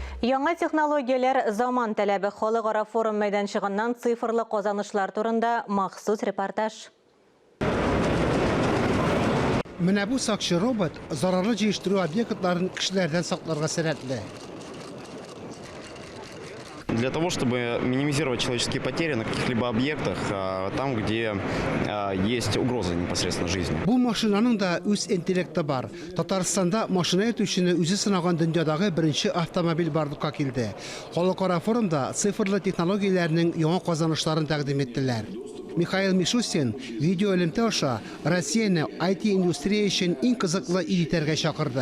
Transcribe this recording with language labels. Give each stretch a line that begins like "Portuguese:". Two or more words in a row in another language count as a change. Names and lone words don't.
Tatar: Яңа технологияләр заман таләбе халыкара форум мәйданчыгыннан цифрлы казанышлар турында махсус репортаж. Менә бу сакчы робот зарарлы җыештыру объектларын кешеләрдән сакларга сәләтле.
Russian: Для того, чтобы минимизировать человеческие потери на каких-либо объектах, там, где есть угроза непосредственно жизни.
Tatar: Бу машинаның да үз интеллекты бар. Татарстанда машина әйтүчене үзе сынаган дөньядагы беренче автомобиль барлыкка килде. Халыкара форумда цифрлы технологияләрнең яңа казанышларын тәкъдим иттеләр. Михаил Мишустин видео элемтә аша Россияны IT-индустрия өчен иң кызыклы ил итәргә чакырды.